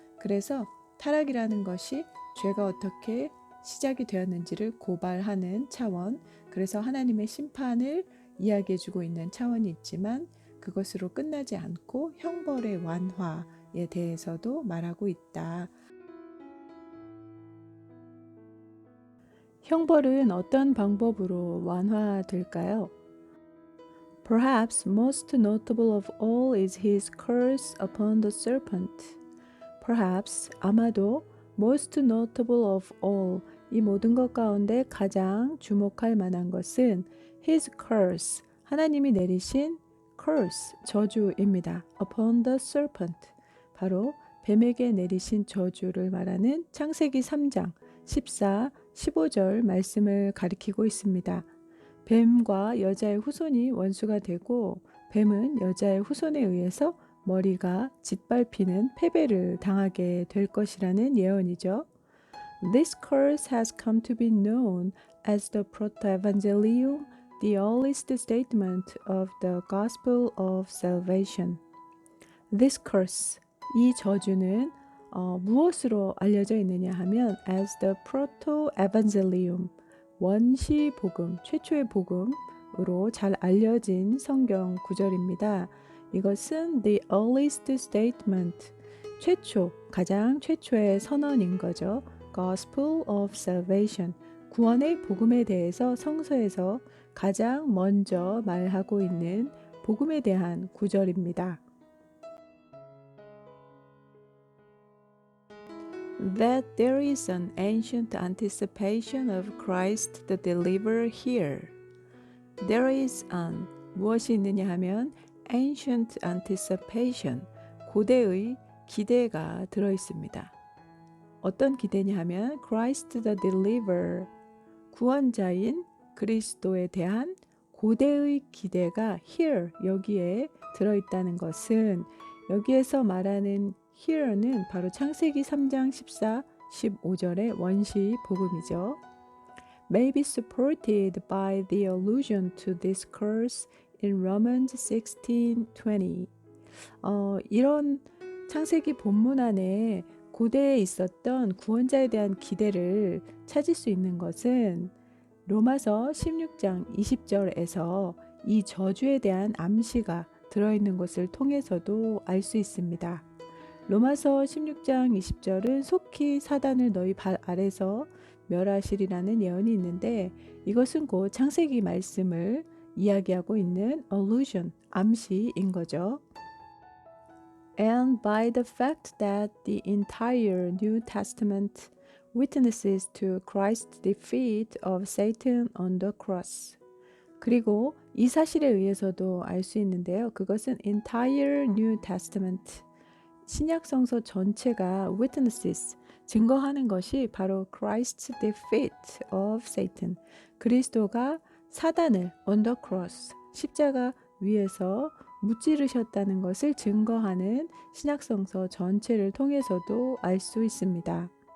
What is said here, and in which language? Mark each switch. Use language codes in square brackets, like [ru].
[ko] 그래서 타락이라는 것이 죄가 어떻게 시작이 되었는지를 고발하는 차원, 그래서 하나님의 심판을 이야기해주고 있는 차원이 있지만 그것으로 끝나지 않고 형벌의 완화에 대해서도 말하고 있다. 형벌은 어떤 방법으로 완화될까요? [en] Perhaps most notable of all is his curse upon the serpent. Perhaps [ko] 아마도 [en] most notable of all [ko] 이 모든 것 가운데 가장 주목할 만한 것은 [en] his curse [ko] 하나님이 내리신 curse 저주입니다. [en] upon the serpent [ko] 바로 뱀에게 내리신 저주를 말하는 창세기 3장 14, 15절 말씀을 가리키고 있습니다. 뱀과 여자의 후손이 원수가 되고 뱀은 여자의 후손에 의해서 머리가 짓밟히는 패배를 당하게 될 것이라는 예언이죠. [en] This curse has come to be known as the Proto-Evangelium, the earliest statement of the Gospel of Salvation. This curse, [ko] 이 저주는 무엇으로 알려져 있느냐 하면 [en] as the Proto-Evangelium, [ko] 원시 복음, 최초의 복음으로 잘 알려진 성경 구절입니다. 이것은 [en] the earliest statement, [ko] 최초, 가장 최초의 선언인 거죠. [en] Gospel of Salvation, [ko] 구원의 복음에 대해서 성서에서 가장 먼저 말하고 있는 복음에 대한 구절입니다. [en] That there is an ancient anticipation of Christ the Deliverer here. There is an [ko] 무엇이 있느냐 하면 [en] ancient anticipation [ko] 고대의 기대가 들어 있습니다. 어떤 기대냐 하면 [en] Christ the Deliverer [ko] 구원자인 그리스도에 대한 고대의 기대가 [en] here [ko] 여기에 들어 있다는 것은 여기에서 말하는 here는 바로 창세기 3장 14, 15절의 원시 복음이죠. [en] May be supported by the allusion to this curse in Romans 16:20. [ko] 이런 창세기 본문 안에 고대에 있었던 구원자에 대한 기대를 찾을 수 있는 것은 로마서 16장 20절에서 이 저주에 대한 암시가 들어있는 것을 통해서도 알 수 있습니다. 로마서 16장 20절은 속히 사단을 너희 발 아래서 멸하시리라는 예언이 있는데 이것은 곧 창세기 말씀을 이야기하고 있는 allusion, 암시인 거죠. [en] And by the fact that the entire New Testament witnesses to Christ's defeat of Satan on the cross. [ko] 그리고 이 사실에 의해서도 알 수 있는데요. 그것은 [en] entire New Testament, [ko] 신약 성서 전체가 [en] witnesses, [ko] 증거하는 것이 바로 [en] Christ's defeat of Satan, [ko] 그리스도가 사단을 [en] on the cross, [ko] 십자가 위에서 무찌르셨다는 것을 증거하는 신약 성서 전체를 통해서도 알 수 있습니다.